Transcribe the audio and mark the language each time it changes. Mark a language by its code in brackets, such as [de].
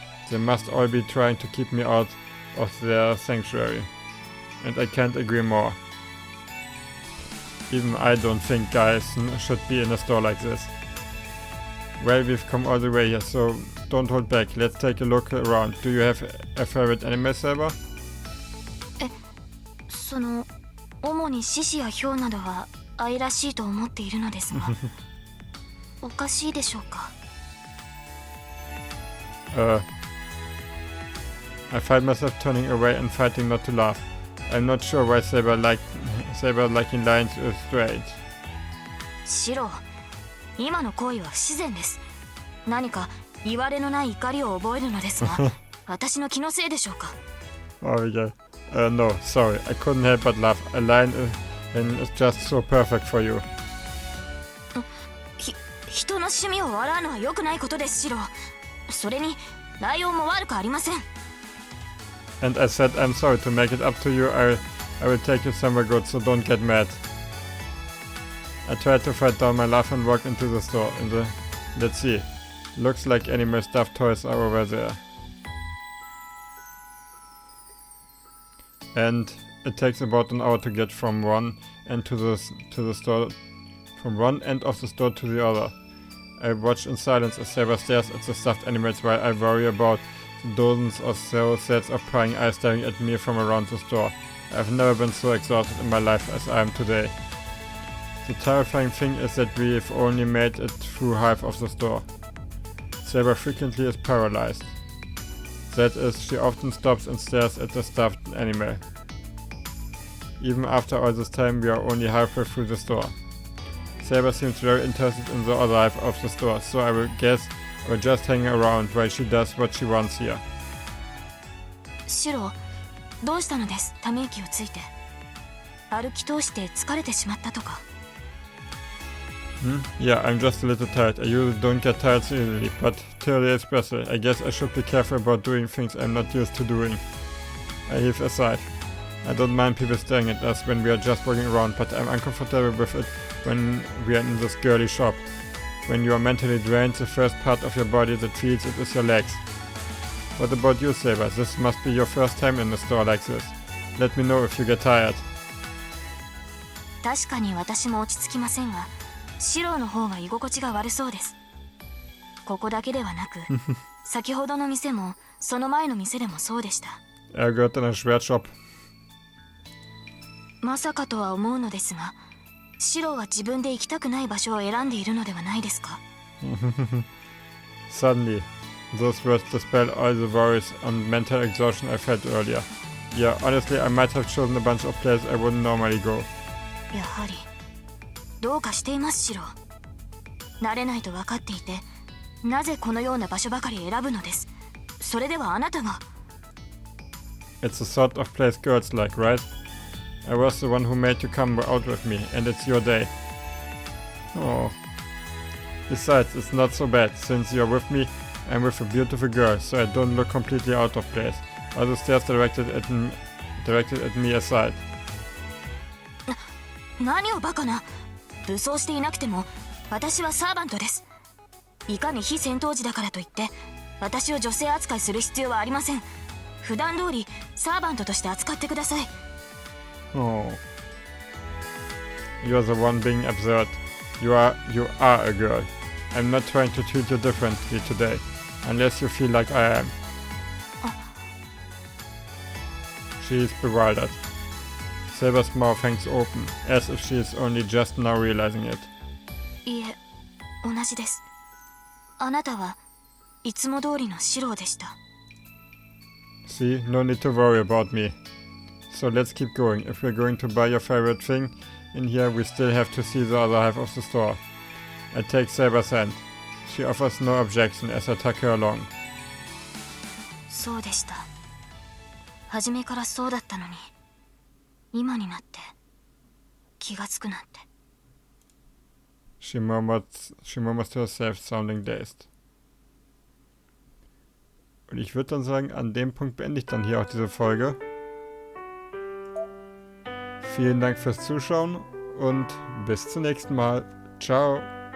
[en] They must all be trying to keep me out of their sanctuary. And I can't agree more. Even I don't think guys should be in a store like this. Well, we've come all the way here, so don't hold back. Let's take a look around. Do you have a favorite anime, Saber? [ja] その主に獅子やヒョウなどは愛らしいと思っているのですがおかしいでしょうか [en] I find myself turning away and fighting not to laugh. I'm not sure why Saber liking lions is strange. [ja] シロ、今の行為は不自然です。何か言われのない怒りを覚えるのですが私の気のせいでしょうか [en] Oh yeah. No, sorry. I couldn't help but laugh. A lion is just so perfect for you. [ja] 人の趣味を笑うのは良くないことです、シロ。それにライオンも悪くありません。 [en] And I said I'm sorry. To make it up to you, I will take you somewhere good, so don't get mad. I tried to fight down my laugh and walked into the store. Let's see. Looks like animal stuffed toys are over there. And it takes about an hour to get from one end to the store, from one end of the store to the other. I watch in silence as Saber stares at the stuffed animals while I worry about the dozens or so sets of prying eyes staring at me from around the store. I've never been so exhausted in my life as I am today. The terrifying thing is that we've only made it through half of the store. Saber frequently is paralyzed. That is, she often stops and stares at the stuffed animal. Even after all this time, we are only halfway through the store. Saber seems very interested in the other half of the store, so I will guess I will just hang around while she does what she wants here. [ja] シロ、どうしたのです、ため息をついて。歩き通して疲れてしまったとか。 [en] Yeah, I'm just a little tired. I usually don't get tired so easily, but today is special. I guess I should be careful about doing things I'm not used to doing. I heave a sigh. I don't mind people staring at us when we are just walking around, but I'm uncomfortable with it when we are in this girly shop. When you are mentally drained, the first part of your body that feels it is your legs. What about you, Saber? This must be your first time in a store like this. Let me know if you get tired. [ja] 確かに私も落ち着きませんが、シロの方が居心地が悪そうです。ここだけではなく、先ほどの店もその前の店でもそうでした。 [de] Gehört in a Schwertshop. [ja] まさかとは思うのですが、シロは自分で行きたくない場所を選んでいるのではないですか [en] Suddenly, those words dispel all the worries and mental exhaustion I felt earlier. Yeah, honestly, I might have chosen a bunch of places I wouldn't normally go. [ja] やはりどうかしています、シロ。慣れないと分かっていて、なぜこのような場所ばかり選ぶのです。それではあなたが。 [en] It's the sort of place girls like, right? I was the one who made you come out with me, and it's your day. Oh. Besides, it's not so bad. Since you're with me, I'm with a beautiful girl, so I don't look completely out of place. All the stares directed at me aside. [ja] 何をバカな。武装していなくても私はサーバントです。いかに非戦闘時だからといって私を女性扱いする必要はありません。普段通りサーバントとして扱ってください。 [en] Oh. You're the one being absurd. You are a girl. I'm not trying to treat you differently today, unless you feel like I am. She is bewildered. Saber's mouth hangs open, as if she is only just now realizing it. [ja] いえ、同じです。あなたはいつも通りのシローでした。 [en] See, no need to worry about me. So let's keep going. If we're going to buy your favorite thing in here, we still have to see the other half of the store. I take Saber's hand. She offers no objection as I tuck her along. [ja] そうでした。初めからそうだったのに、今になって気がつくなんて。 [en] She murmurs to herself, sounding dazed. [de] Und ich würde dann sagen, an dem Punkt beende ich dann hier auch diese Folge. Vielen Dank fürs Zuschauen und bis zum nächsten Mal. Ciao!